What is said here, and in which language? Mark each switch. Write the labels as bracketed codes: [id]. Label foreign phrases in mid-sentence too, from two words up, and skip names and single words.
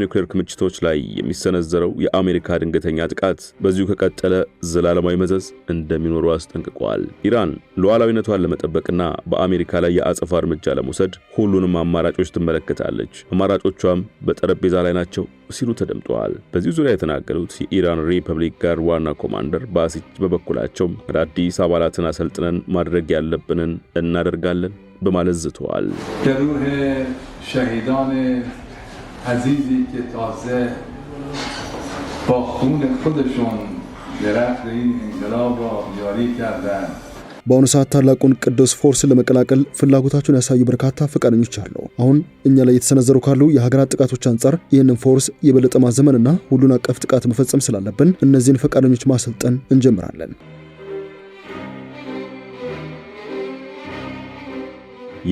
[am] ኒውክሌር ክምችቶች ላይ የሚሰነዘረው የአሜሪካ ድንገተኛ ጥቃት በዚሁ ከቀጠለ ዘላለማዊ መዘዝ እንደሚኖሩ አስጠንቅቀዋል። ኢራን ሉዓላዊነቷን ለመጠበቅና በአሜሪካ ላይ የአጸፋ እርምጃ ለመውሰድ ሁሉንም አማራጮች ትመለከታለች፣ አማራጮቿም በጠረጴዛ ላይ ናቸው ሲሉ ተደምጠዋል። በዚህ ዙሪያ የተናገሩት የኢራን ሪፐብሊክ ጋርድ ዋና ኮማንደር ባሲች በበኩላቸው አዳዲስ አባላትን አሰልጥነን ማድረግ ያለብንን እናደርጋለን በማለት ዝተዋል። [fa] که روح شهیدان عزیزی که تا به اکنون خودشون درخت این انقلاب را یاری کردند [am] በአሁኑ ሰዓት ታላቁን ቅዱስ ፎርስን ለመቀላቀል ፍላጎታቸውን ያሳዩ በርካታ ፈቃደኞች አሉ። አሁን እኛ ላይ የተሰነዘሩ ካሉ የሀገራት ጥቃቶች አንጻር ይህንን ፎርስ የበለጠ ማዘመንና ሁሉን አቀፍ ጥቃት መፈጸም ስላለብን እነዚህን ፈቃደኞች ማሰልጠን እንጀምራለን።